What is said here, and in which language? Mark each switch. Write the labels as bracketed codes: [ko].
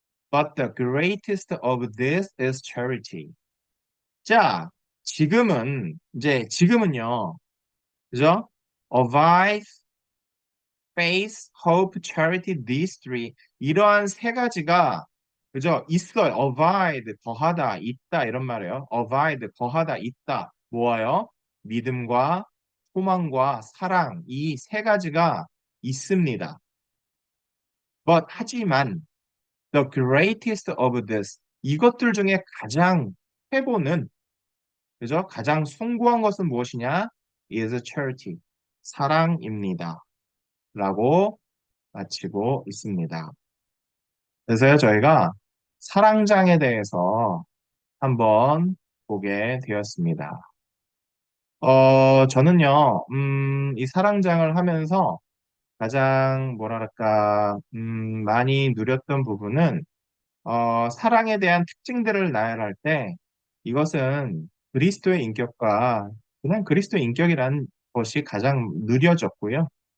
[en] But the greatest of this is charity. [ko] 자, 지금은요, 그죠? [en] Abides, faith, hope, charity, these three. [ko] 이러한 세 가지가, 그죠? 있어요. abide, 거하다, 있다, 이런 말이에요. abide, 거하다, 있다. 뭐예요? 믿음과 소망과 사랑, 이 세 가지가 있습니다. 하지만, [en] the greatest of this, [ko] 이것들 중에 가장 최고는, 그죠? 가장 숭고한 것은 무엇이냐? [en] is charity, [ko] 사랑입니다. 라고 마치고 있습니다. 그래서 저희가 사랑장에 대해서 한번 보게 되었습니다. 저는요, 이 사랑장을 하면서 가장 뭐랄까, 많이 누렸던 부분은, 사랑에 대한 특징들을 나열할 때 이것은 그리스도의 인격과 그냥 그리스도의 인격이라는 것이 가장 누려졌고요.